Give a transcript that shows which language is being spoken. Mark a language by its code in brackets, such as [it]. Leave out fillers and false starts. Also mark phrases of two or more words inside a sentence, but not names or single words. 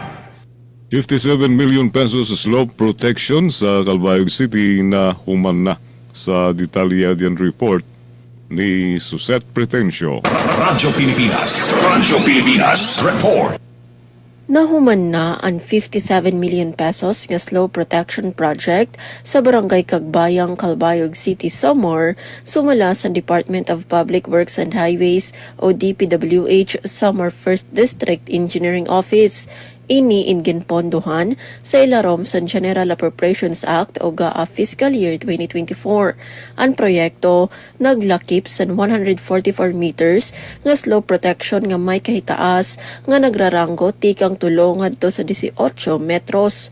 [en] 57 million pesos slope protection [war] sa Calbayog City na human na sa detalya diyan report ni Suset Pretencio. Radyo Pilipinas Report. Nahuman na ang 57 million pesos nga [en] slope protection project [war] sa Barangay Cagbayang, Calbayog City, Samar, sumala sa Department of Public Works and Highways o DPWH Samar 1st District Engineering Office. Ini inginpondohan sa ilarom sa General Appropriations Act o GAA [en] Fiscal Year [war] 2024. Ang proyekto naglakip sa 144 meters nga [en] slope protection [war] nga may kahitaas nga nagraranggo tikang tulong ngadto sa 18 metros.